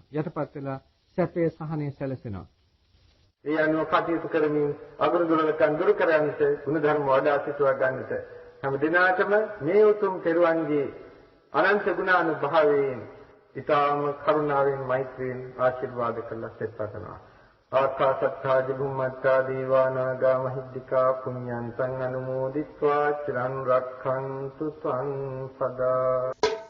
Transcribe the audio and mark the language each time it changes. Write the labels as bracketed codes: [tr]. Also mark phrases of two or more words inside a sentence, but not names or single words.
[si] යටපත් වෙලා සැපේ සහනය සැලසෙනවා. ඒ අනුව කටයුතු කරමින් අගුරුදුරලකන් දුරු කරන්නට ගුණධර්ම වඩා සිටුවා ගන්නට හැම දිනාටම මේ උතුම් තෙරුවන්ගේ අනන්ත ගුණානුභාවයෙන් ඊටාම කරුණාවෙන් මෛත්‍රියෙන් ආශිර්වාද කළා සෙත්පතනවා. [pi] ආකාශත්තා ජිබුම්මත්තා දීවානාගා මහිද්దికා පුඤ්ඤන්තං අනුමෝදිත්වා චිරන් රක්ඛන්තු ත්වං සදා